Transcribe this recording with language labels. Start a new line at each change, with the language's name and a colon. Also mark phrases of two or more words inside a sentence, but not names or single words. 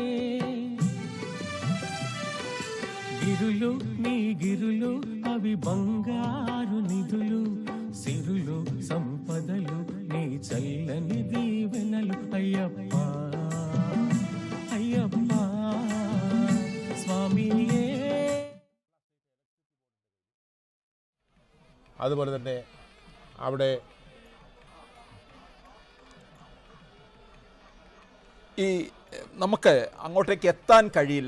Telugu: గిరులు నీ గిరులు అవి బంగారు నిధులు, సిరులు సంపదలు నీ చల్లని దీవెనలు అయ్యప్ప అయ్యప్ప സ്വാമിയേ.
Malayalam: അതുപോലെ തന്നെ അവിടെ ഈ നമുക്ക് അങ്ങോട്ടേക്ക് എത്താൻ കഴിയില്ല.